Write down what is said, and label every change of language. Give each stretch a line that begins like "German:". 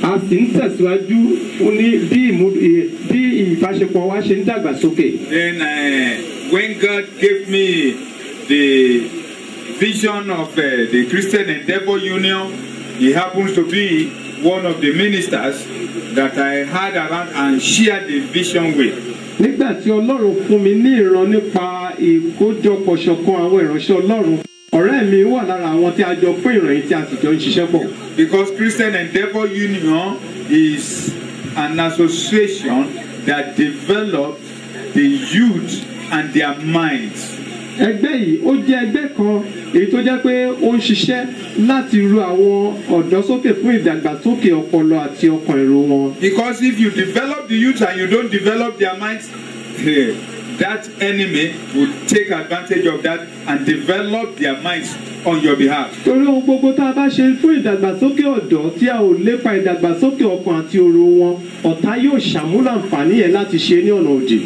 Yoruba: A sì ń tẹ̀síwájú fún ní bí ìbáṣepọ̀ wa ṣe ń dàgbàsókè.
English: Then when God gave me the vision of the Christian Endeavor Union, he happens to be one of the ministers that I had around and shared the vision with.
Yoruba: Nígbà tí Ọlọ́run fún mi ní ìran nípa ìkójọpọ̀ ṣọ̀kan àwọn ìránṣẹ́ Ọlọ́run, ọ̀rẹ́ mi wà lára àwọn tí a jọ pín ìròyìn tí a sì jọ ń ṣiṣẹ́ pọ̀.
English: Because Christian Endeavor Union is an association that develops the youth and their minds.
Yoruba: Ẹgbẹ́ yìí ó jẹ́ ẹgbẹ́ kan èyí tó jẹ́ pé ó ń ṣiṣẹ́ láti ru àwọn ọ̀dọ́ sókè fún ìdàgbàsókè ọpọlọ àti ọkàn èrò wọn.
English: Because if you develop the youth and you don't develop their minds, that enemy will take advantage of that and develop their minds on your behalf.
Yoruba: torí ohun gbogbo tá a bá ṣe fún ìdàgbàsókè ọ̀dọ́ tí a ò lépa ìdàgbàsókè ọkàn àti òru wọn ọ̀tá yóò ṣàmúlò àǹfààní yẹn láti ṣe ní ọ̀nà òdì.